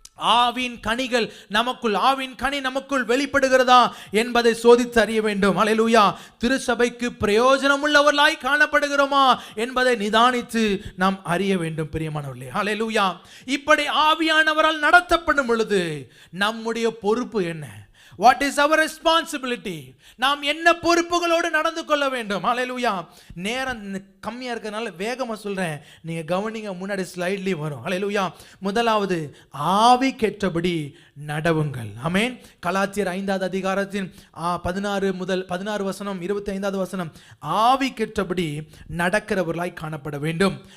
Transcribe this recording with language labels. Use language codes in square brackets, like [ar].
[ta] ஆவின் கனிகள் நமக்குள், ஆவின் கனி நமக்குள் வெளிப்படுகிறதா என்பதை சோதித்து அறிய வேண்டும். ஹல்லேலூயா. திருச்சபைக்கு பிரயோஜனம் உள்ளவர்களாய் காணப்படுகிறோமா என்பதை நிதானித்து நாம் அறிய வேண்டும். பிரியமானவர்களே, ஹல்லேலூயா. இப்படி ஆவியானவரால் நடத்தப்படும் பொழுது நம்முடைய பொறுப்பு என்ன? [en] What is our responsibility? [ta] நாம் என்ன பொறுப்புகளோடு நடந்து கொள்ள வேண்டும்? ஹalleluya. நேரம் கம்மியா இருக்கறனால வேகமா சொல்றேன், நீங்க கவனிங்க, முன்னாடி ஸ்லைட்லி வரும். ஹalleluya. முதலாவது, ஆவிக்கேற்றபடி நடவுங்கள். ஆமென். கலாத்தியர் 5வது அதிகாரத்தின் 16 வசனம் 25வது வசனம், ஆவிக்கேற்றபடி நடக்கிறவர்களாய் காணப்பட வேண்டும்.